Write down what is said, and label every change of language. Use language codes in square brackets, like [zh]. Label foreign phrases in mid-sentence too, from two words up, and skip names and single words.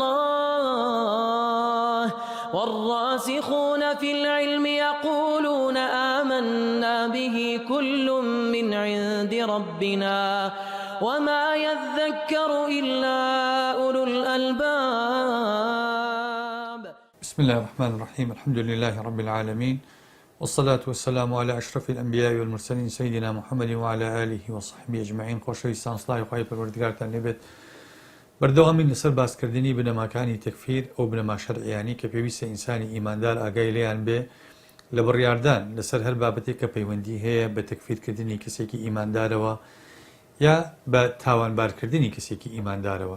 [ar] الله والراسخون في العلم يقولون آمنا به كل من عند ربنا وما يذكر إلا أولو الألباب. بسم الله الرحمن الرحيم. الحمد لله رب العالمين، والصلاة والسلام على أشرف الأنبياء والمرسلين سيدنا محمد وعلى آله وصحبه أجمعين. [ckb] خۆشەویستان سڵاوی خوای پەروەردگارتان لێبێت. بەردەوامی لەسەر باسکردنی بنەماکانی تەکفیر ئەو بنەما شەرعیانی کە پێویستە ئینسانی ئیماندار ئاگای لێیان بێ لە بڕیاردان لەسەر هەر بابەتێک کە پەیوەندی هەیە بە تەکفیرکردنی کەسێکی ئیماندارەوە یا بە تاوانبارکردنی کەسێکی ئیماندارەوە.